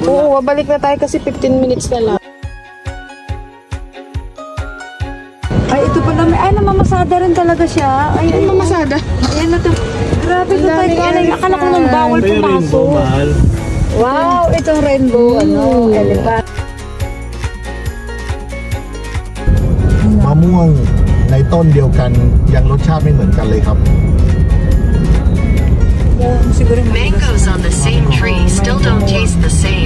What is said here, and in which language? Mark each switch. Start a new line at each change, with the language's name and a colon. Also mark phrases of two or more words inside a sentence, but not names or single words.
Filipino: Oo, babalik na tayo kasi 15 minutes na lang. Ay, ito pala. Ay, namamasada rin talaga siya. Ay, Mamasada. Ayan na to. Grabe ito tayo. Akala ko nang bawal May rainbow, pumasok. mahal. Wow, itong rainbow, elephant.
Thai: มะม่วงในต้นเดียวกันยังรสชาติไม่เหมือนกันเลยครับ
English: Mangoes on the same tree still don't taste the same.